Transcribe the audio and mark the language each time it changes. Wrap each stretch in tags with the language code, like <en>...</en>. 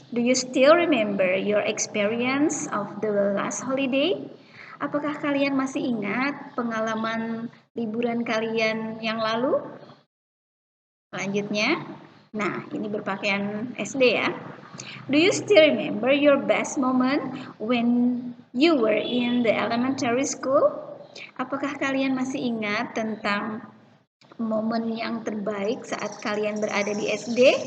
<en>Do you still remember your experience of the last holiday?</en> <id>Apakah kalian masih ingat pengalaman liburan kalian yang lalu? Selanjutnya, nah ini berpakaian SD ya.</id> <en>Do you still remember your best moment when you were in the elementary school?</en> <id>Apakah kalian masih ingat tentang momen yang terbaik saat kalian berada di SD?</id>